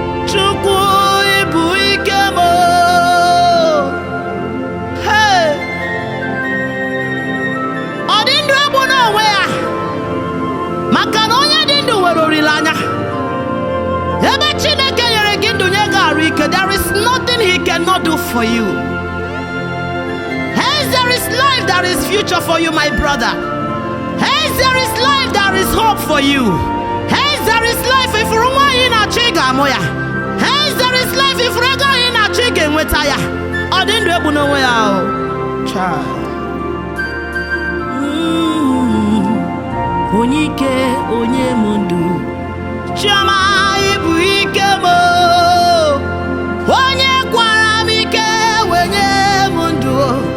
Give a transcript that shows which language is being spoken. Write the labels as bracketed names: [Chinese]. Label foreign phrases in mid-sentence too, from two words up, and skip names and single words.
[Igbo] Chukwu, ị bụ ike m o. Hey! Ọ dị ndụ egbu n'onwe ya. Maka na onye dị ndụ nwere olileanya. Ebe Chineke nyere gị ndụ nye gị arụ ike, [English] there is nothing he cannot do for you. Hence there is life, there is future for you, my brother. Hence there is life, there is hope for you. Hence there is life, if [Igbo] nwa anyị na-achọ ị ga-amụ ya. [English] Hence there is life, if [Igbo] ego anyị na-achọ ị ga-enweta ya. Ọ dị ndụ egbu n'onwe ya o. Chai. Mm. Onye ike, onye m ndụ. Chioma, ị bụ ike m o. Onye kwara m ike, wee nye m ndụ o.